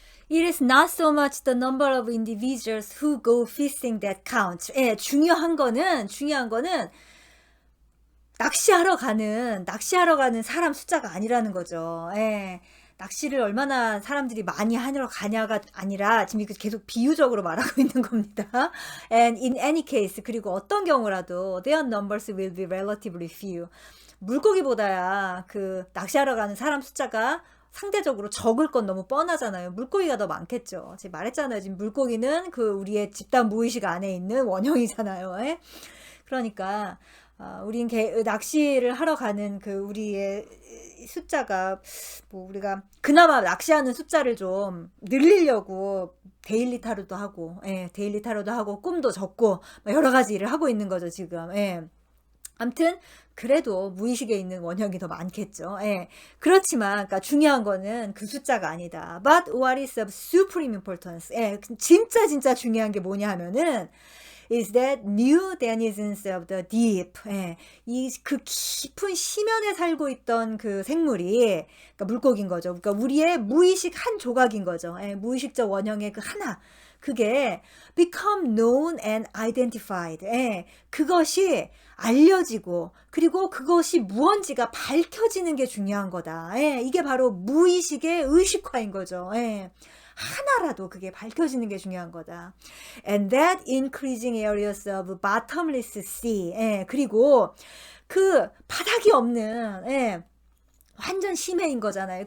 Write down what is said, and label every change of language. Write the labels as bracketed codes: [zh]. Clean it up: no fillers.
[en] It is not so much the number of individuals who go fishing that counts. [ko] 예, 중요한 거는 낚시하러 가는 사람 숫자가 아니라는 거죠. 예. 낚시를 얼마나 사람들이 많이 하러 가냐가 아니라 지금 이거 계속 비유적으로 말하고 있는 겁니다. [en] And in any case, [ko] 그리고 어떤 경우라도 [en] their numbers will be relatively few. [ko] 물고기보다야 그 낚시하러 가는 사람 숫자가 상대적으로 적을 건 너무 뻔하잖아요. 물고기가 더 많겠죠. 제가 말했잖아요. 지금 물고기는 그 우리의 집단 무의식 안에 있는 원형이잖아요. 예? 그러니까 우린 낚시를 하러 가는 그 우리의 숫자가 뭐 우리가 그나마 낚시하는 숫자를 좀 늘리려고 데일리 타로도 하고, 예, 데일리 타로도 하고 꿈도 적고 여러 가지 일을 하고 있는 거죠 지금. 예. 아무튼 그래도 무의식에 있는 원형이 더 많겠죠. 예. 그렇지만 그러니까 중요한 거는 그 숫자가 아니다. [en] But what is of supreme importance? [ko] 예. 진짜 중요한 게 뭐냐 하면은 [en] is that new denizens of the deep. [ko] 예. 그 깊은 심연에 살고 있던 그 생물이, 그러니까 물고기인 거죠. 그러니까 우리의 무의식 한 조각인 거죠. 예. 무의식적 원형의 그 하나. 그게 [en] become known and identified. [ko] 예. 그것이 알려지고 그리고 그것이 무언지가 밝혀지는 게 중요한 거다. 예. 이게 바로 무의식의 의식화인 거죠. 예. 하나라도 그게 밝혀지는 게 중요한 거다. [en] And that increasing areas of bottomless sea. [ko] 예, 그리고 그 바닥이 없는, 예, 완전 심해인 거잖아요.